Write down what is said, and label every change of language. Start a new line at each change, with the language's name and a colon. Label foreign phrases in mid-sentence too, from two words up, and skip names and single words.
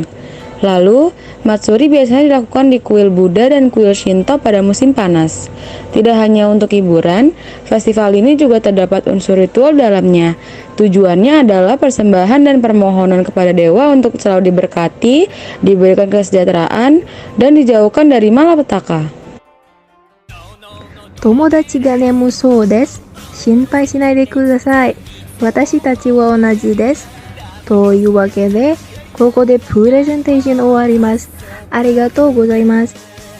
Indonesian: Lalu, Matsuri biasanya dilakukan di kuil Buddha dan kuil Shinto pada musim panas. Tidak hanya untuk hiburan, festival ini juga terdapat unsur ritual dalamnya. Tujuannya adalah persembahan dan permohonan kepada dewa untuk selalu diberkati, diberikan kesejahteraan, dan dijauhkan dari malapetaka.
Japanese: 友達が眠そうです. 心配しないでください。私たちは同じです. Toいうわけで、ここでプレゼンテーション終わります。ありがとうございます。